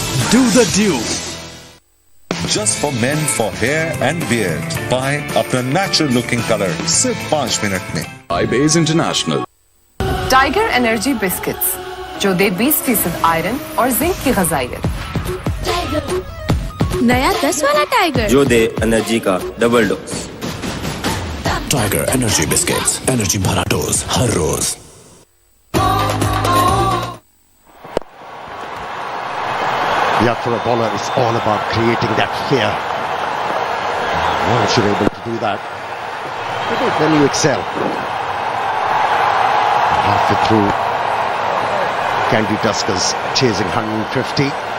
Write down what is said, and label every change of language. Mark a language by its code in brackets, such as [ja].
[en] Do the Dew. Just for men for hair and beard. Buy अपना natural looking color [hi] सिर्फ 5 minute में. [en] iBase International. [hi] Tiger energy biscuits जो दे 20% iron और zinc की ग़िज़ाइयत. नया 10 वाला टाइगर जो दे एनर्जी का double dose. Tiger energy biscuits, energy भरा dose हर rose. [en] Yeah, for a bowler, it's all about creating that fear. Once you're able to do that, then you excel. Halfway through, Kandy Tuskers chasing 150.